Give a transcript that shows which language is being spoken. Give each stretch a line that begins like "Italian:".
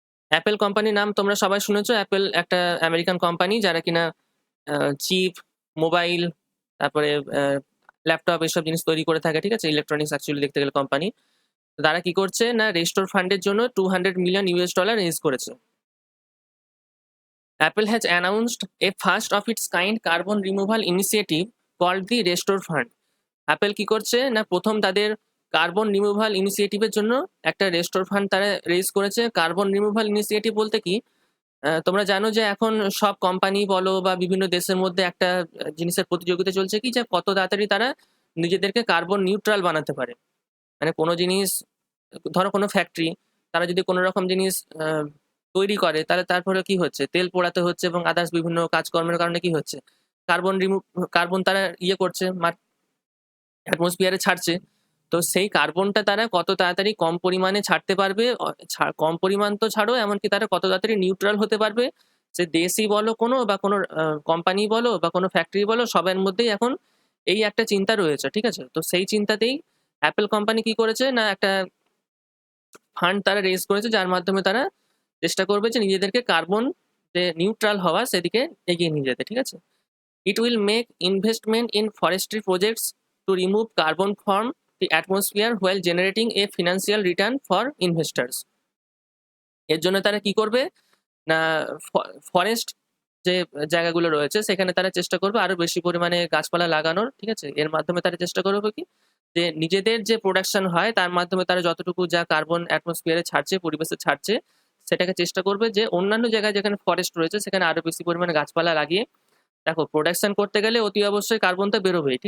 Bangla: Apple কোম্পানির নাম তোমরা সবাই শুনেছো। অ্যাপেল একটা আমেরিকান কোম্পানি, যারা কিনা চিপ, মোবাইল, তারপরে ল্যাপটপ এসব জিনিস তৈরি করে থাকে। ঠিক আছে, ইলেকট্রনিক্স অ্যাকচুয়ালি দেখতে গেলে কোম্পানি। তারা কি করছে না, রেস্টোর ফান্ডের জন্য $200 মিলিয়ন রেজ করেছে।
English: Apple has announced a first of its kind carbon removal initiative called the Restore Fund.
Bangla: Apple কি করছে না, প্রথম তাদের কার্বন রিমুভাল ইনিশিয়েটিভের জন্য একটা রেস্টোর ফান্ড তারা রেজ করেছে। কার্বন রিমুভাল ইনিশিয়েটিভ বলতে কি, তোমরা জানো যে এখন সব কোম্পানি বলো বা বিভিন্ন দেশের মধ্যে একটা জিনিসের প্রতিযোগিতা চলছে কি, যে কত তাড়াতাড়ি তারা নিজেদেরকে কার্বন নিউট্রাল বানাতে পারে। মানে কোনো জিনিস, ধরো কোনো ফ্যাক্টরি, তারা যদি কোনো রকম জিনিস তৈরি করে, তাহলে তারপরে কি হচ্ছে, তেল পোড়াতে হচ্ছে এবং আদার্স বিভিন্ন কাজকর্মের কারণে কি হচ্ছে, কার্বন তারা করছে, অ্যাটমসফিয়ারে ছাড়ছে। তো সেই কার্বনটা তারা কত তাড়াতাড়ি কম পরিমাণে ছাড়তে পারবে, কম পরিমাণ তো ছাড়ো, এমনকি তারা কত তাড়াতাড়ি নিউট্রাল হতে পারবে, সে দেশই বলো কোনো বা কোনো কোম্পানি বলো বা কোনো ফ্যাক্টরি বলো, সবার মধ্যেই এখন এই একটা চিন্তা রয়েছে। ঠিক আছে, তো সেই চিন্তাতেই অ্যাপেল কোম্পানি কি করেছে না, একটা ফান্ড তারা রেজ করেছে, যার মাধ্যমে তারা চেষ্টা করবে যে নিজেদেরকে কার্বন যে নিউট্রাল হওয়া সেদিকে এগিয়ে নিয়ে যেতে। ঠিক আছে,
English: it will make investment in forestry projects to remove carbon from the atmosphere while generating a financial return for investors.
Bangla: এর জন্য তারা কি করবে না, ফরেস্ট যে জায়গাগুলো রয়েছে সেখানে তারা চেষ্টা করবে আরো বেশি পরিমাণে গাছপালা লাগানোর। ঠিক আছে, এর মাধ্যমে তারা চেষ্টা করবে কি, যে নিজেদের যে প্রোডাকশন হয় তার মাধ্যমে তারা যতটুকু যা কার্বন অ্যাটমসফিয়ারে ছাড়ছে, পরিবেশে ছাড়ছে, সেটাকে চেষ্টা করবে যে অন্যান্য জায়গায় যেখানে ফরেস্ট রয়েছে সেখানে আরো বেশি পরিমাণে গাছপালা লাগিয়ে, দেখো প্রোডাকশন করতে গেলে অতি অবশ্যই কার্বন তো বেরোবেই।